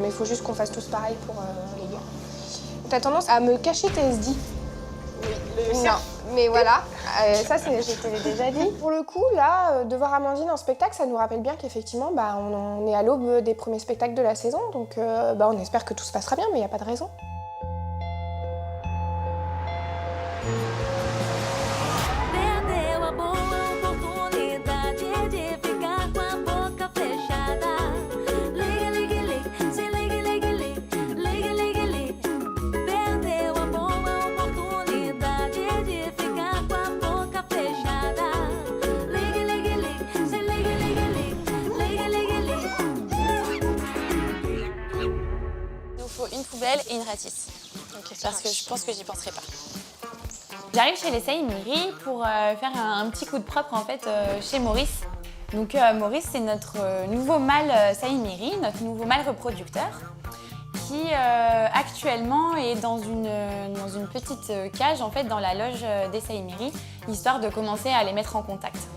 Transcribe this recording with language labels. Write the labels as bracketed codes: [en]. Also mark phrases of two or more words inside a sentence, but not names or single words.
[fr] Mais il faut juste qu'on fasse tous pareil pour les gars. T'as tendance à me cacher tes SD. Oui, non, mais voilà, ça je te l'ai déjà dit. Pour le coup, là, de voir Amandine en spectacle, ça nous rappelle bien qu'effectivement, bah, on est à l'aube des premiers spectacles de la saison, donc bah, on espère que tout se passera bien, mais il n'y a pas de raison. [pt] Perdeu a boa oportunidade de ficar com a boca fechada. Liga, liga, liga, se liga, liga, liga, liga, liga, liga. Perdeu a boa oportunidade de ficar com a boca fechada. Liga, liga, liga, se liga, liga, liga, liga, liga, liga. [fr] Il nous faut une poubelle et une ratisse. Parce que je pense que j'y penserai pas. J'arrive chez les Saïmiri pour faire un petit coup de propre en fait chez Maurice. Donc Maurice, c'est notre nouveau mâle Saïmiri, notre nouveau mâle reproducteur, qui actuellement est dans une petite cage en fait dans la loge des Saïmiri, histoire de commencer à les mettre en contact.